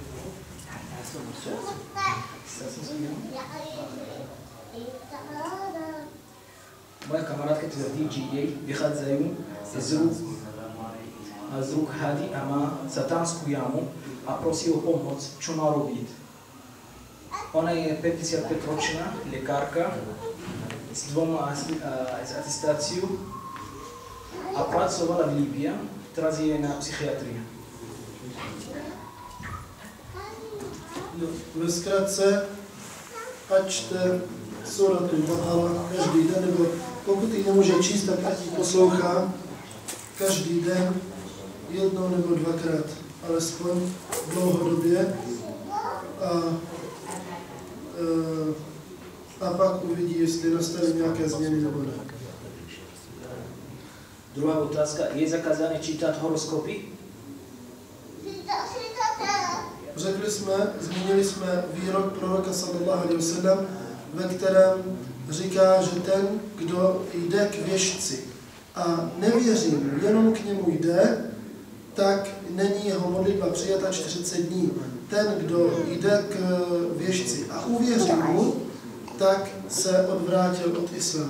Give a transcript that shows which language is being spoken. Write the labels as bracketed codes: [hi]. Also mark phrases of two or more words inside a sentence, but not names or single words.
[sk] Moja kamarátka tvrdí, že jej vychádzajú z rúk hady a má satánsku jamu a prosí o pomoc, čo má robiť. Ona je 55-ročná lekárka s atestáciou a pracovala v Líbii, teraz je na psychiatrii. No, [cs] ve zkratce, ať čte suratu Baqara každý den, nebo pokud ji nemůže číst, tak ať ji poslouchá každý den, jednou nebo dvakrát, alespoň dlouhodobě. A pak uvidí, jestli nastaví nějaké změny nebo ne. Druhá otázka. [sk] Je zakázané čítat horoskopy? [cs] Zmínili jsme výrok proroka [ar] صلى الله عليه وسلم, [cs] ve kterém říká, že ten, kdo jde k věštci a nevěří mu, jenom k němu jde, tak není jeho modlitba přijata 40 dní. Ten, kdo jde k věštci a uvěří mu, tak se odvrátil od islámu.